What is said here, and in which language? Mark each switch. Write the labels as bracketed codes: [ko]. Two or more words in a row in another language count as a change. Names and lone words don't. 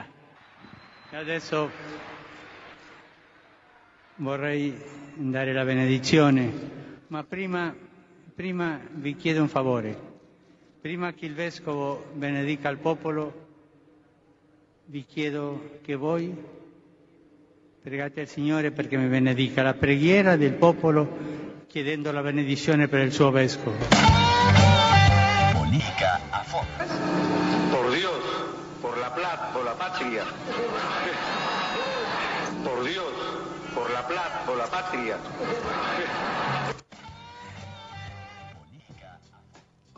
[it] E adesso vorrei dare la benedizione, ma prima vi chiedo un favore. Prima che il Vescovo benedica il popolo, vi chiedo che voi pregate al Signore perché mi benedica la preghiera del popolo, chiedendo la benedizione per il suo Vescovo. [es] Política a fondo. Por Dios, por la patria. Por Dios, por la patria.